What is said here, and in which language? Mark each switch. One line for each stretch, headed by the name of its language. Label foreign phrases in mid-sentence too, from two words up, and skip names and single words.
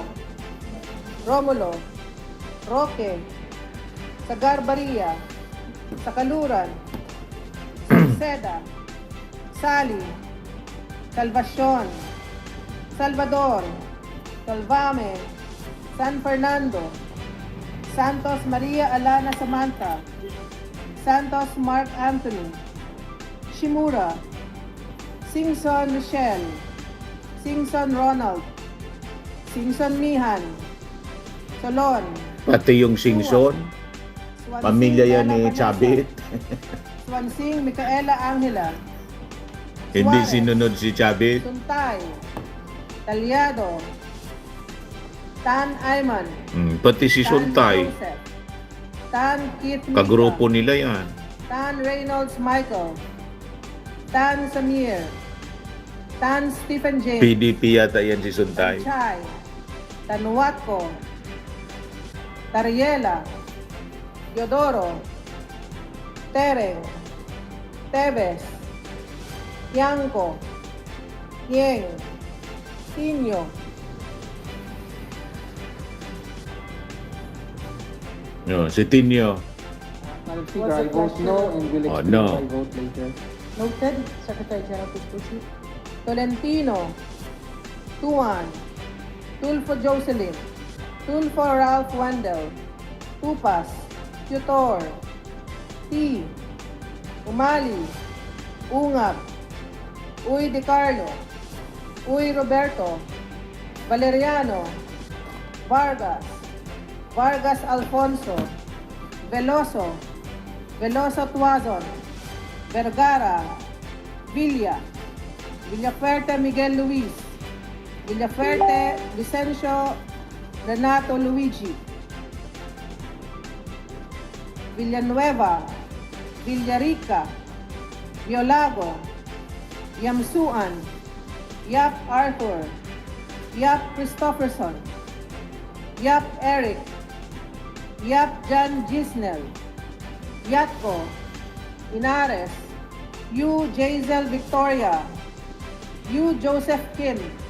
Filipino: Romulo, Roque, Sagar Baria, Sakaluran, Salceda, Sally, Salvacion, Salvador, Salvame, San Fernando, Santos Maria Alana Samantha, Santos Mark Anthony, Shimura, Singson Michelle, Singson Ronald, Singson Mihan, Solon, Pati yung Singson, Swansing pamilya yan Ella ni Vanessa, Chabit. Swansing Micaela Angela, Hindi Suarez, sinunod si Chabit. Suntay, Talyado, Tan Ayman, Pati si Tan Suntay, Joseph, Tan Kit Mika, kagrupo nila yan. Tan Reynolds Michael, Tan Samir, Tan Stephen James, PDP yata yan si Suntay. Chay, Tanuatco, Tariela, Teodoro, Tereng, Tebes, Tiangco, Tieng, Tinyo, No, si Tinyo.
English: Madam Speaker, I vote no and will Oh, explain no. my vote later. Noted. Secretary General, please proceed. Tolentino, Tuan, Tulfo Jocelyn, Tulfo Ralph Wendell, Tupas, Tutor, T, Umali, Ungab, Uy De Carlo, Uy Roberto, Valeriano, Vargas, Vargas Alfonso, Veloso, Veloso Tuazon, Vergara, Villa, Villaferte Miguel Luis, Villaferte Vicencio Renato Luigi, Villanueva, Villarica, Violago, Yamsuan, Yap Arthur, Yap Christopherson, Yap Eric, Yap John Gisnel, Yatko, Inares, Yu Jazel Victoria, Yu Joseph Kim,